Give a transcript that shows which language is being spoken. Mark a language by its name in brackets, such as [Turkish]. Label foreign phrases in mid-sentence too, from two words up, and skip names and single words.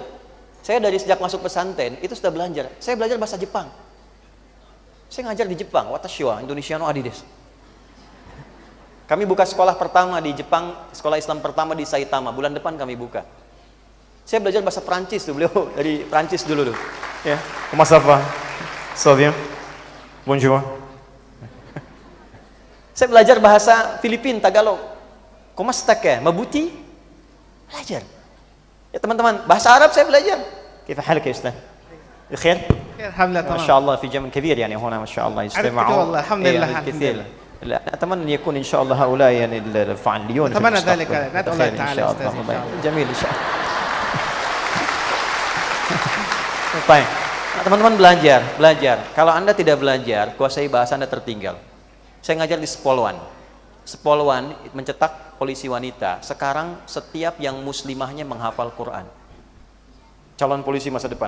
[Indonesian] Saya dari sejak masuk pesantren itu sudah belajar. Saya belajar bahasa Jepang. Saya ngajar di Jepang, [Japanese] 私はインドネシアのアディです. [Indonesian] Kami buka sekolah pertama di Jepang, sekolah Islam pertama di Saitama. Bulan depan kami buka. Saya belajar bahasa Prancis tuh, beliau dari Prancis dulu tuh. Ya, [French] comment ça va? Ça va bien? Bonjour. [Indonesian] Saya belajar bahasa Filipin, Tagalog. [French] Comment ça va? [Indonesian] Mabuti? Belajar. Ya teman-teman, bahasa Arab saya belajar. [Arabic] كيف حالك يا أستاذ؟ بخير؟ الحمد لله تمام. ما شاء الله في جمع كبير يعني هنا ما شاء الله يجتمعون. والله الحمد لله كثير. لا أتمنى أن يكون إن شاء الله هؤلاء يعني الفعاليون. أتمنى ذلك. ندعو الله تعالى أستاذ. جميل إن شاء الله. [Indonesian] Baik. Teman-teman belajar. Kalau Anda tidak belajar, kuasai bahasa Anda tertinggal. Saya ngajar di Spolwan. Spolwan mencetak polisi wanita. Sekarang setiap yang muslimahnya menghafal Quran. Calon polisi masa depan.